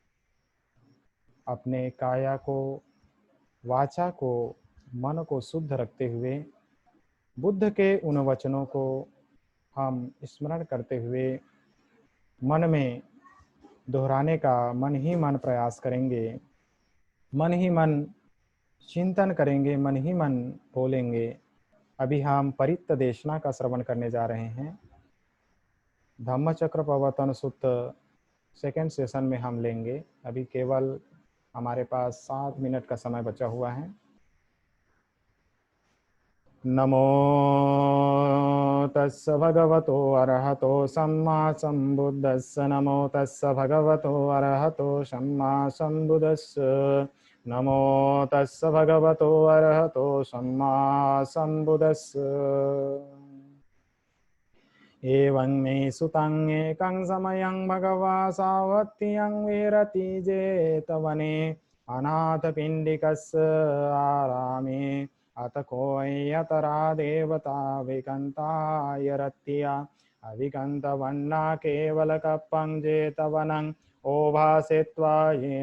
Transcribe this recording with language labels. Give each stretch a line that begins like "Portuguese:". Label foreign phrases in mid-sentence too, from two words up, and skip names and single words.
Hindi: अपने काया को, वाचा को, मन को शुद्ध रखते हुए बुद्ध के उन वचनों को हम स्मरण करते हुए मन में दोहराने का मन ही मन प्रयास करेंगे, मन ही मन चिंतन करेंगे, मन ही मन बोलेंगे। अभी हम परित्त देशना का श्रवण करने जा रहे हैं। धम्मचक्र प्रवर्तन सूत्र
English: second session
Hindi: में हम लेंगे। अभी केवल हमारे पास 7 मिनट का समय बचा हुआ है।
Pali: नमो तस्स भगवतो अरहतो सम्मा सम्बुद्धस्स। नमो तस्स भगवतो अरहतो सम्मा सम्बुद्धस्स। नमो तस्स भगवतो अरहतो सम्मा सम्बुद्धस्स। एवं मे सुतं एकं समयं भगवा सावत्यं विरति जेतवने अनाथपिण्डिकस्य आरामे अत कोऽयतरा देवता विकन्ताय रत्या अविकन्तवन्ना केवलकप्पं जेतवनं ओभासेत्वा येन